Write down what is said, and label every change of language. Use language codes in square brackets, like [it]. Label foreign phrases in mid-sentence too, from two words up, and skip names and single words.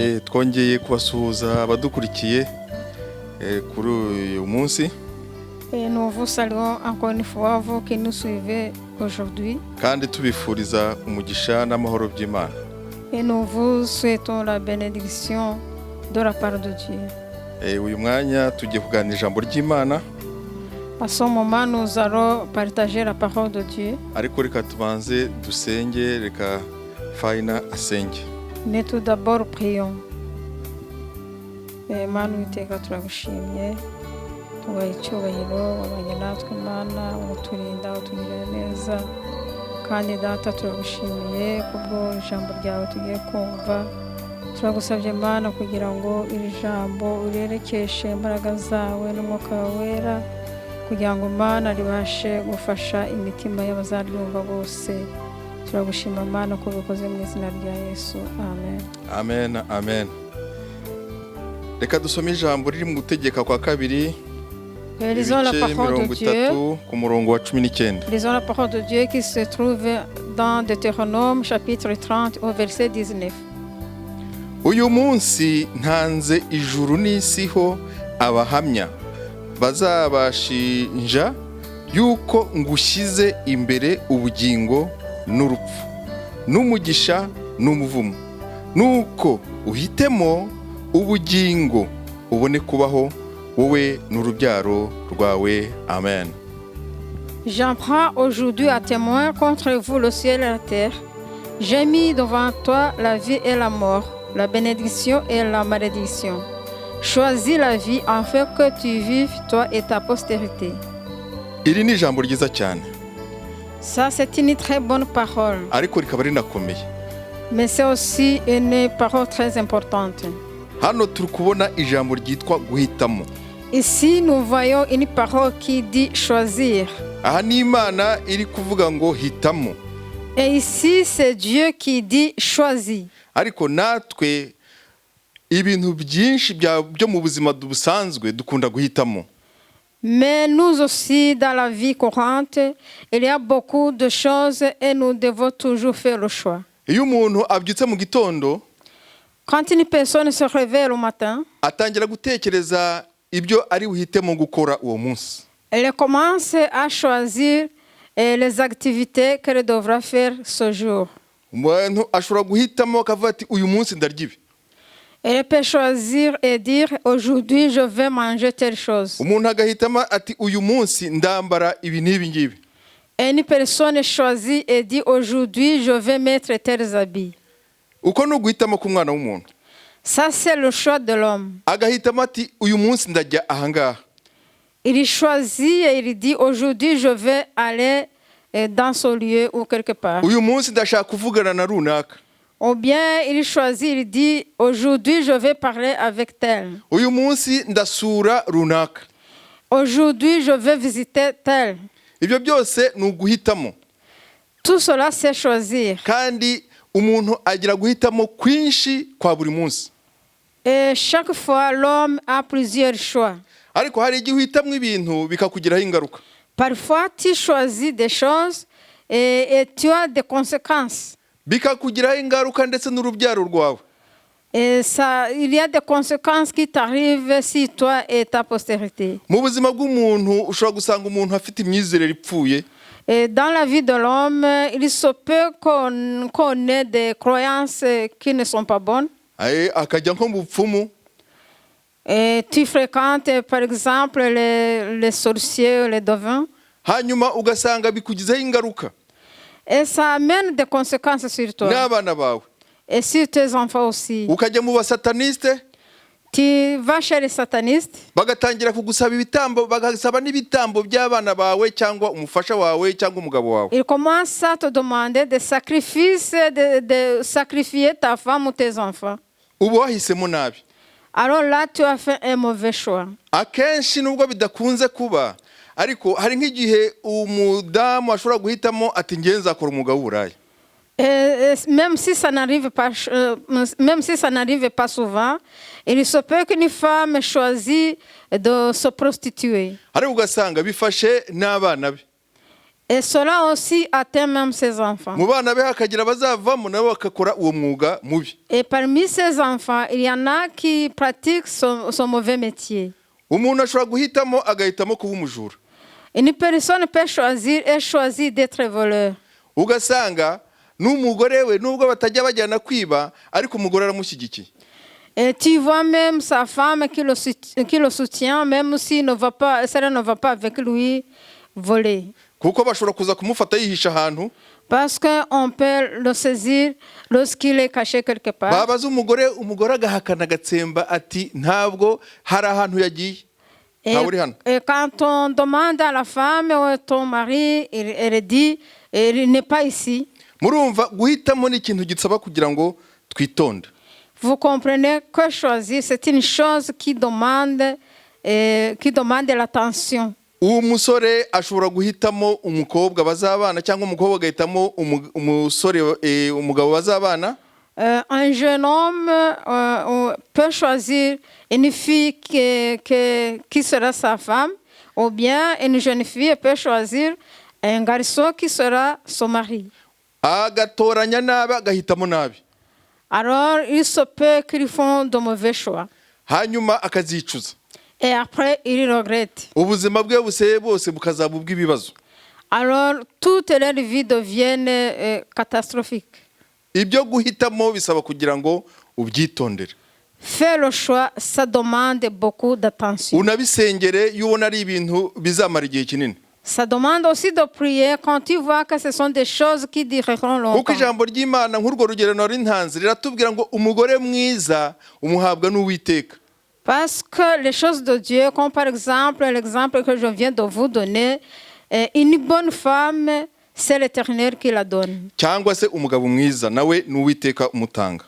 [rw] twongeye kubasuhuza abadukurikiye kuri uyu munsi. [fr] Et nous vous saluons encore une fois, vous qui nous suivez aujourd'hui. [rw] Kandi tubifuriza umugisha n'amahoro by'Imana. [fr] Et nous vous souhaitons la bénédiction de la part de Dieu. [rw] Uyu mwanya tugiye kuganira ijambo ry'Imana. [fr] À ce moment, nous allons partager la parole de Dieu. [rw] Ariko reka tubanze dusenge, reka Fayina asenge. [fr] Mais tout d'abord, prions. [rw] Imana Uwiteka turagushimye. Tubaha icyubahiro, wabanye natwe Imana, uraturinda, utugirira neza. Kandi Data turagushimiye kubwo ijambo ryawe tugiye kumva. Turagusabye Imana kugira ngo iri jambo urerekeshe imbaraga zawe n'umwuka wawe wera, kugira ngo Imana ribashe gufasha imitima y'abazaryumva bose. Turagushima Imana ko bikoze mu izina rya Yesu. Amen. Amen, amen. Reka dusome ijambo riri mu Gutegeka kwa kabiri. [fr] Lisons la parole de Dieu. [rw] Ku murongo wa 19. [fr] Lisons la parole de Dieu qui se trouve dans Deutéronome chapitre 30 au verset 19. [rw] Uyu munsi ntanze ijuru n'isiho abahamya bazabashinja yuko ngushyize imbere ubugingo n'urupfu n'umugisha n'umuvumo, nuko uhitemo ubugingo ubone kubaho wowe n'urubyaro rwawe. Amen. [fr] J'en prends aujourd'hui à témoin contre vous le ciel et la terre. J'ai mis devant toi la vie et la mort, la bénédiction et la malédiction. Choisis la vie afin que tu vives, toi et ta postérité. [rw] Iri ni ijambo ryiza cyane. [fr] Ça, c'est une très bonne parole. [rw] Ariko rikaba rinakomeye. [fr] Mais c'est aussi une parole très importante. [rw] Hano turi kubona ijambo ryitwa guhitamo. [fr] Ici, nous voyons une parole qui dit choisir. [rw] Aha ni Imana iri kuvuga ngo hitamo. [fr] Et ici, c'est Dieu qui dit choisis. [rw] Ariko natwe ibintu byinshi byo mu buzima busanzwe dukunda guhitamo. [fr] Mais nous aussi, dans la vie courante, il y a beaucoup de choses et nous devons toujours faire le choix. [rw] Iyo umuntu abyutse mu gitondo, [fr] quand une personne se réveille le matin, [rw] atangira gutekereza ibyo ari buhitemo gukora uwo munsi. [fr] Elle commence à choisir les activités qu'elle devra faire ce jour. [rw] Umuntu ashobora guhitamo akavuga ati uyu munsi ndarya ibi. [fr] Elle peut choisir et dire aujourd'hui je vais manger telle chose. [rw] Umuntu agahitamo ati uyu munsi ndambara ibi n'ibi ngibi. [fr] Une personne choisit et dit aujourd'hui je vais mettre tels habits. [rw] Uko no guhitamo ku mwana w'umuntu. [fr] Ça c'est le choix de l'homme. [rw] Agahitamo ati uyu munsi ndajya ahangaha. [fr] Il choisit et il dit aujourd'hui je vais aller dans ce lieu ou quelque part. [rw] Uyu munsi ndashaka kuvugana na runaka. [fr] Ou bien il choisit, il dit aujourd'hui je vais parler avec tel. [rw] Uyu munsi ndasura runaka. [fr] Aujourd'hui je vais visiter tel. [rw] Ibyo byose ni uguhitamo. [fr] Tout cela c'est choisir. [rw] Kandi umuntu agira guhitamo kwinshi kwa buri munsi. [fr] Et chaque fois l'homme a plusieurs choix. [rw] Ariko hari igihe uhitamo ibintu bikakugiraho ingaruka. [fr] Parfois tu choisis des choses et tu as des conséquences. [rw] Bikakugiraho ingaruka ndetse n'urubyaro rwawe. [fr] Et ça, il y a des conséquences qui t'arrivent si toi et ta postérité. [rw] Mu buzima bw'umuntu ushobora gusanga umuntu afite imyizerere ipfuye. [fr] Et dans la vie de l'homme, il se peut qu'on ait des croyances qui ne sont pas bonnes. [rw] Akajya nko mu bupfumu. [fr] Et tu fréquentes par exemple les sorciers, les devins. [rw] Hanyuma ugasanga bikugizeho ingaruka. [fr] Et ça amène des conséquences sur toi. [rw] N'abana bawe. [fr] Et sur tes enfants aussi. [rw] Ukajya mu basataniste. [fr] Tu vas chez les satanistes. [rw] Bagatangira kugusaba ibitambo, bagasaba n'ibitambo by'abana bawe cyangwa umufasha wawe cyangwa umugabo wawe. [fr] Ils commencent à te demander des sacrifices, de sacrifier ta femme ou tes enfants. [rw] Ubu wahisemo nabi. [fr] Alors là, tu as fait un mauvais choix. [rw] Akenshi nubwo bidakunze kuba, ariko hari nk'igihe umudamu ashobora guhitamo ati ngiye nzakora umwuga w'uburaya. [fr] Même si ça n'arrive pas souvent, il se peut qu'une femme choisisse de se prostituer. [rw] Ariko ugasanga bifashe n'abana be. [fr] Et cela aussi atteint même ses enfants. [rw] mu bana be hakagira abazavamo nabo bagakora uwo mwuga mubi. [fr] Et parmi ces enfants, il y en a qui pratiquent son mauvais métier. [rw] Umuntu ashobora guhitamo agahitamo kuba umujura. [fr] Une personne peut choisir et choisir d'être voleur. [rw] Ugasanga n'umugore we nubwo batajya bajyana kwiba ariko umugore aramushyigikiye. [fr] Et tu vois même sa femme qui le soutient, même si ne va pas, cela ne va pas avec lui voler. [rw] Kuko bashobora kuza kumufata yihisha ahantu. [fr] Parce qu'on peut le saisir lorsqu'il est caché quelque part. [rw] Babaza umugore agahakana agatsemba ati ntabwo hari ahantu yagiye. [fr] Et quand on demande à la femme ou à ton mari, elle dit, il n'est pas ici. [rw] Murumva guhitamo ni ikintu gisaba kugira ngo twitonde. [fr] Vous comprenez que choisir, c'est une chose qui demande l'attention. [rw] Uwo musore ashobora guhitamo umukobwa bazabana cyangwa umukobwa agahitamo umusore umugabo bazabana. [fr] Un jeune homme peut choisir une fille qui sera sa femme, ou bien une jeune fille peut choisir un garçon qui sera son mari. [rw] Agatoranya nabi agahitamo nabi. [fr] Alors, il se peut qu'ils font de mauvais choix. [rw] Hanyuma akazicuza. [fr] Et après, il regrette. [rw] Ubuzima bwe buseye bose bukazaba ubw'ibibazo. [fr] Alors, toute leur vie devient catastrophique. [rw] Ibyo guhitamo bisaba kugira ngo ubyitondere. [fr] Faire le choix, ça demande beaucoup d'attention. [rw] Unabisengere yubona ari ibintu bizamara igihe kinini. [fr] Ça demande aussi de prier quand tu vois que ce sont des choses qui dureront longtemps. [rw] Kuko ijambo ry'Imana nk'urwo rugero nari ntanze riratubwira ngo umugore mwiza umuhabwa n'Uwiteka. [fr] Parce que les choses de Dieu, comme par exemple l'exemple que je viens de vous donner, une bonne femme, c'est l'Éternel qui la donne. [rw] Cyangwa se umugabo mwiza nawe n'Uwiteka umutanga.